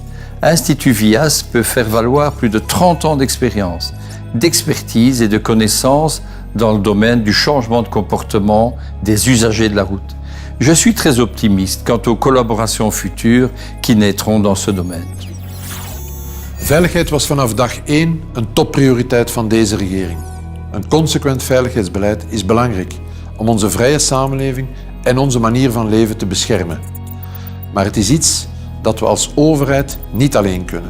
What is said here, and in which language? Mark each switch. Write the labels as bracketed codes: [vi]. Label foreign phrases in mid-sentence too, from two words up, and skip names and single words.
[fr] Institut VIAS peut faire valoir plus de 30 ans d'expérience, d'expertise et de connaissances dans le domaine du changement de comportement des usagers de la route. Je suis très optimiste quant aux collaborations futures qui naîtront dans ce domaine. [nl] Veiligheid was vanaf dag 1 een topprioriteit van deze regering. Een consequent veiligheidsbeleid is belangrijk om onze vrije samenleving en onze manier van leven te beschermen. Maar het is iets dat we als overheid niet alleen kunnen.